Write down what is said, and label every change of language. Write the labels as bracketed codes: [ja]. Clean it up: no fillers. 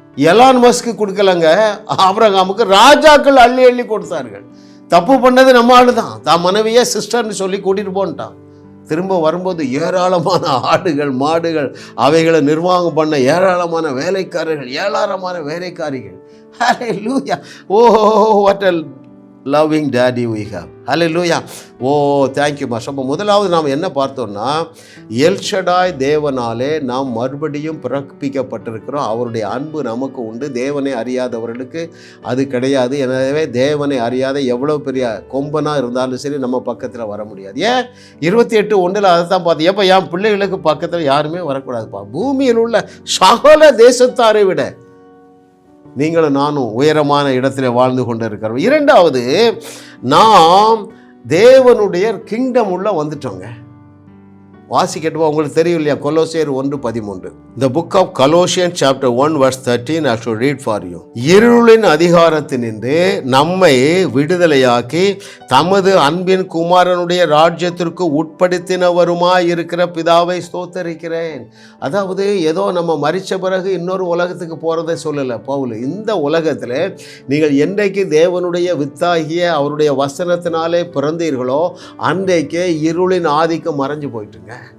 [ta] Elon Musk கொடுக்கலங்க, ஆபிரகாமுக்கு ராஜாக்கள் அள்ளி அள்ளி கொடுத்தார்கள். தப்பு பண்ணது நம்ம ஆளு தான், தான் மனைவியே சிஸ்டர்னு சொல்லி கூட்டிகிட்டு போன்ட்டான். திரும்ப வரும்போது ஏராளமான ஆடுகள் மாடுகள் அவைகளை நிர்வாகம் பண்ண ஏராளமான வேலைக்காரர்கள், ஏராளமான வேலைக்காரிகள். ஹல்லேலூயா. [en] Oh, what a loving daddy we have. Hallelujah. Oh, thank you master. [ta] அப்போ முதலாவது நாம் என்ன பார்த்தோம்னா, எல்ஷடாய் தேவனாலே நாம் மறுபடியும் பிறப்பிக்கப்பட்டிருக்கிறோம். அவருடைய அன்பு நமக்கு உண்டு, தேவனை அறியாதவர்களுக்கு அது கிடையாது. எனவே தேவனை அறியாத எவ்வளோ பெரிய கொம்பனாக இருந்தாலும் சரி நம்ம பக்கத்தில் வர முடியாது. ஏன் 28:1 அதை தான் பார்த்து, எப்போ என் பிள்ளைகளுக்கு பக்கத்தில் யாருமே வரக்கூடாதுப்பா. பூமியில் உள்ள சகல தேசத்தாரை விட நீங்களும் நானும் உயரமான இடத்துல வாழ்ந்து கொண்டு இருக்கிறோம். இரண்டாவது, நாம் தேவனுடைய கிங்டம் உள்ள வந்துட்டோங்க. வாசிக்கட்டுவா, உங்களுக்கு தெரியும் இல்லையா? கொலோசியர் 1:13. [en] The book of Colossians chapter 1 verse 13 I should read for you. [ta] இருளின் அதிகாரத்தினின்று நம்மை விடுதலையாக்கி தமது அன்பின் குமாரனுடைய ராஜ்யத்திற்கு உட்படுத்தினவருமாய் இருக்கிற பிதாவை ஸ்தோத்தரிக்கிறேன். அதாவது ஏதோ நம்ம மரிச்ச பிறகு இன்னொரு உலகத்துக்கு போகிறதை சொல்லலை பவுல். இந்த உலகத்தில் நீங்கள் என்றைக்கு தேவனுடைய வித்தாகிய அவருடைய வசனத்தினாலே பிறந்தீர்களோ அன்றைக்கே இருளின் ஆதிக்கம் மறைஞ்சு போயிட்டுங்க.